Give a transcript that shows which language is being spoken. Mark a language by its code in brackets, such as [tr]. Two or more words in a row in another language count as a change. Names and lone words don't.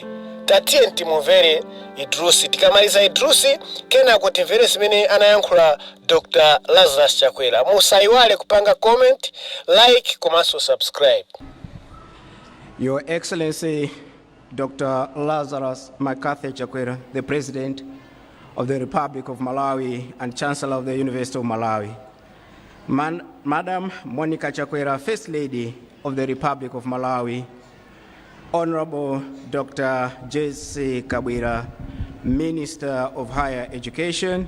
[ny] Tatiye ntimumvere Idrusi, tikamaliza Idrusi kena kuti timvere zimene anayankhula Dr Lazarus Chakwera. Musayiwale kupanga comment, like, komanso subscribe. [en] Your Excellency Dr Lazarus Chakwera, the President of the Republic of Malawi and Chancellor of the University of Malawi. Madam Monica Chakwera, First Lady of the Republic of Malawi. Honorable Dr. J.C. Kabwira, Minister of Higher Education.